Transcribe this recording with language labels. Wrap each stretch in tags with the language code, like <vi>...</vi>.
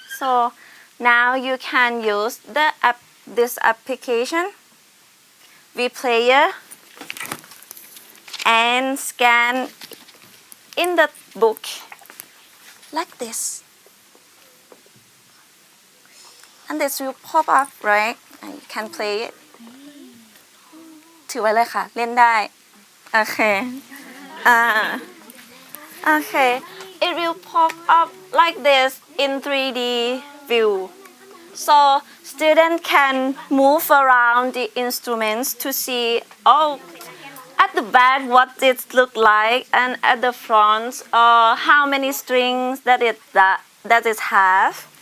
<en>So now you can use this application, vPlayer, and scan in the book like this. And this will pop up, right? And you can play it.</en> <th>ถือไว้เลยค่ะ เล่นได้</th> <en>Okay. Okay. It will pop up like this in 3D view. So students can move around the instruments to see, at the back what it look like, and at the front how many strings that it have.</en>